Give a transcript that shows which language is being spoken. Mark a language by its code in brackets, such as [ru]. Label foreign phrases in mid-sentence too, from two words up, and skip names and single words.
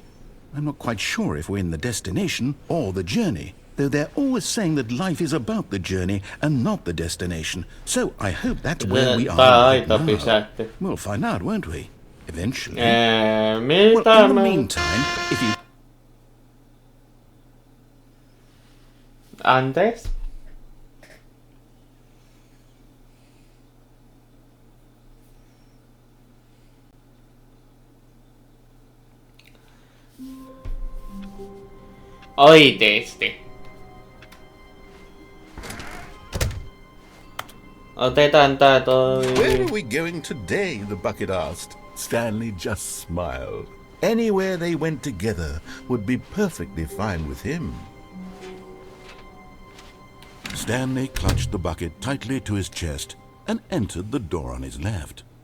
[en] I'm not quite sure if we're in the destination or the journey, though they're always saying that life is about the journey and not the destination. So I hope that's where we are right now. We'll find out, won't we? Eventually. Well, in the meantime, if you... [fi] Anteeksi? Oikeesti. Otetaan tää toi... [en] Where are we going today? The bucket asked. Stanley just smiled. Anywhere they went together would be perfectly fine with him. Stanley clutched the bucket tightly to his chest and entered the door on his left.